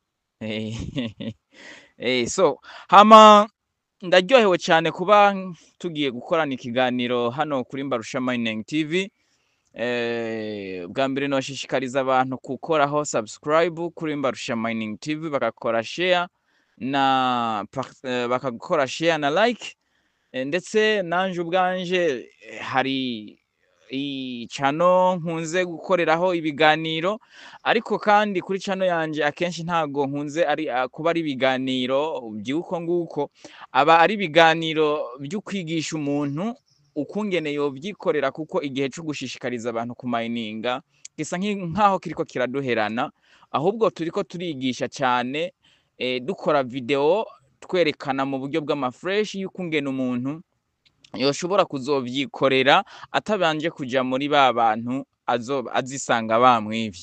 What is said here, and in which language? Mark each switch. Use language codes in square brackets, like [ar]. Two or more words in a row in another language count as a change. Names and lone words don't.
[rn] So hama ndaryohewe cyane kuba tugiye gukorana ikiganiro hano kuri Mbarusha Mining TV. Bwa mbere noshishikariza abantu gukoraho subscribe kuri Mbarusha Mining TV, bakakora share na bakakora share na like, ndetse nanje ubwanje hari channel nkunze gukoreraho ibiganiro, ariko kandi kuri channel yanje akenshi ntago nkunze kuba ari ibiganiro by'uko nguko, aba ari ibiganiro byo kwigisha umuntu ukungene yovyikorera, kuko igihe cyo gushishikariza abantu ku mininga gisa nkaho kiriko kiraduherana, ahubwo turiko turigisha cyane, dukora video twerekana mu buryo bw'amafresh y'ukungene umuntu yoshobora kuzovyikorera atabanje kuja muri ba bantu azisanga bamwivye.